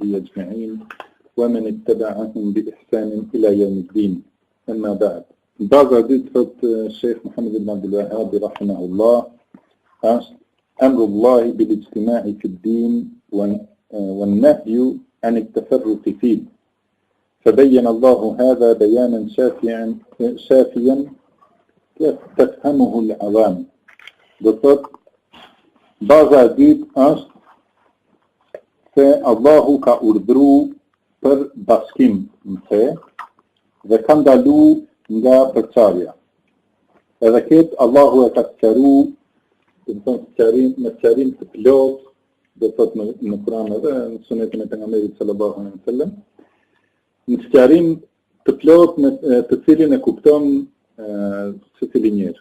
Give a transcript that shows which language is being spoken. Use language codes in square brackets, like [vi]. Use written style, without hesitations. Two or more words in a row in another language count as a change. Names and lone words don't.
[ar] أجمعين ومن اتبعهم بإحسان إلى يوم الدين أما بعد Bazat الشيخ محمد بن عبد الوهاب رحمهullah أمر الله بالاجتماع في الدين والنهي عن التفرق فيه فبين الله هذا بيانا شافيا تفهمه العوام. [sq] Do thot, baza e dytë është se Allahu ka urdhëru për bashkim në fe dhe ka ndalu nga përçarja. Edhe këtë Allahu e ka sqaru, me sqarim të plot, do thot në Kur'an edhe në sunetin e pejgamberit [ar] صلى الله عليه وسلم, [sq] në sqarim të plot me të cilin e kupton secili njerëz.